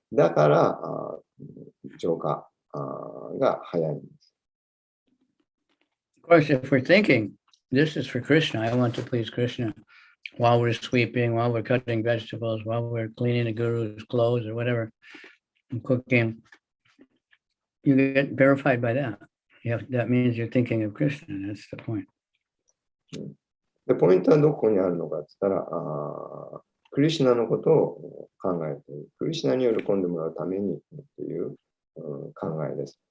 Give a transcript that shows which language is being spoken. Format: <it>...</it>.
<ja>だから浄化が早いんです。</ja> <en>Of course, if we're thinking, this is for Krishna, I want to please Krishna, while we're sweeping, while we're cutting vegetables, while we're cleaning the guru's clothes or whatever, and cooking, you get verified by that. That means you're thinking of Krishna. That's the point.</en> <ja>でポイントはどこにあるのかって言ったら、クリシュナのことを考えている。クリシュナに喜んでもらうためにっていう考えです。</ja>